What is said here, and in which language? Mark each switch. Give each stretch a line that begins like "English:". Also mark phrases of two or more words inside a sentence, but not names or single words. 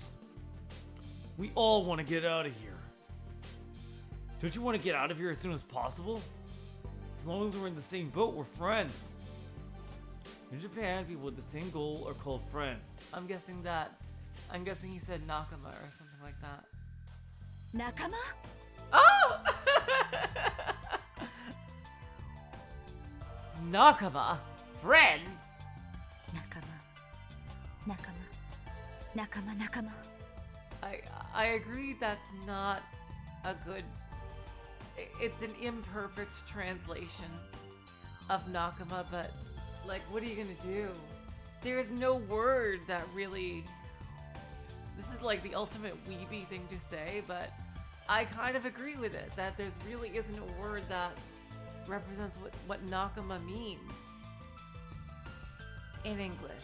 English: We all want to get out of here. Don't you want to get out of here as soon as possible? As long as we're in the same boat, we're friends. In Japan, people with the same goal are called friends. I'm guessing he said Nakama or something like that.
Japanese: 仲間
English: Oh! Nakama? Friends?
Japanese: 仲間仲間仲間仲間
English: I agree that's not a good... It's an imperfect translation of Nakama, but, like, what are you gonna do? There's no word that really... This is like the ultimate weeby thing to say, but I kind of agree with it, that there really isn't a word that represents what Nakama means in English.